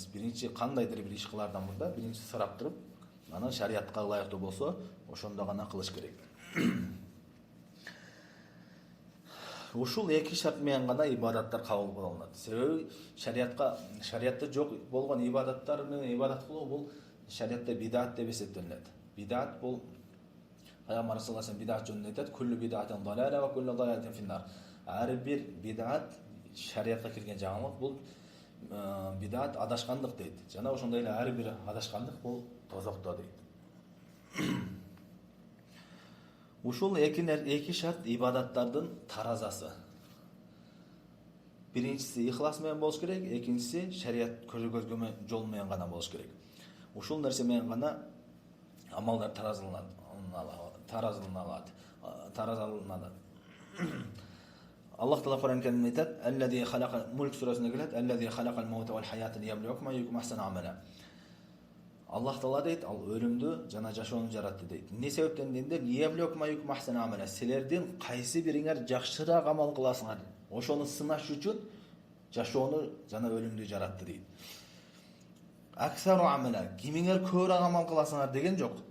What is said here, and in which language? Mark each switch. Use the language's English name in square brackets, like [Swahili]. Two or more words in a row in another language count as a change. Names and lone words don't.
[Kyrgyz] Биринчи кандайдыр бир иш кылаардан мурда биринчи сурап туруп, анан шариатка ылайыктуу болсо, ошондо гана кылыш керек. Ушул эки шарт менен гана ибадаттар кабыл кылынат. Себеби шариатта жок болгон ибадаттар менен ибадат кылуу бул шариатта бидат деп эсептелинет. Бидат бул Пайгамбар [Arabic] صلى الله عليه وسلم [Kyrgyz] бидат жөнүндө айтат: [Arabic] "كل بدعة ضلالة وكل ضلالة في النار." [Kyrgyz] Ар бир бидат шариатка кирген жаңылык бул бидат адашкандык дейт. Жана ошондой эле ар бир адашкандык бул тозокто дейт. Ушул эки шарт ибадаттардын таразасы. Биринчиси ихлас менен болуш керек, экинчиси шариат көрсөткөн жол менен гана болуш керек. Ушул нерсе менен гана амалдар таразаланат. Аллах Таала Кур'ан Каримде айтат: [Arabic] "الذي خلق", [Kyrgyz] Мульк сүрәсендә келет: [Arabic] "الذي خلق الموت والحياة ليبلوكم أيكم أحسن عملا." [Kyrgyz] Аллах Таала дейт, ал өлүмдү жана жашоону жаратты дейт. Эмне себептен дегенде, [Arabic] ليبلوكم أيكم أحسن عملا. [Kyrgyz] Силердин кайсы бириңер жакшыраак амал кыласыңар, ошону сынаш үчүн жашоону жана өлүмдү жаратты дейт. [Arabic] أكثر عملا, [Kyrgyz] кимиңер көбүрөөк амал кыласыңар деген жок.